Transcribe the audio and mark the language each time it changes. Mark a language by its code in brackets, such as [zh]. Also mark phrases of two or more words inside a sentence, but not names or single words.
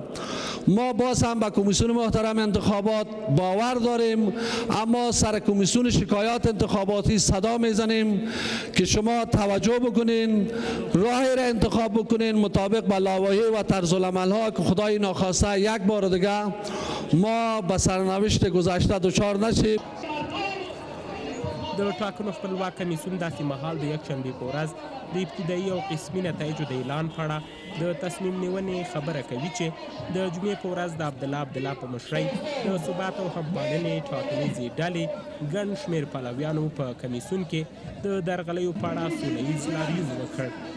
[fa] ما باز هم به کمیسیون محترم انتخابات باور داریم، اما سر کمیسیون شکایات انتخاباتی صدا میزنیم که شما توجه بکنین، راهی را انتخاب بکنین مطابق با لوایح و طرزالعمل‌ها که خدای ناخواسته یک بار دیگه ما به سرنوشت گذشته دچار نشیم. [ps] د ټاکنو خپلواک کمیسیون داسې مهال د یکشنبې په ورځ د ابتدایي او قسمي نتایجو د اعلان په اړه د تصمیم نیونې خبره کوي چې د جمعې په ورځ د عبدالله په مشرۍ د ثبات او همپالنې ټاکنیزې ډلې ګڼ شمېر پلویانو په کمیسیون کې د درغلیو په اړه سوله ییز لاریون وکړ.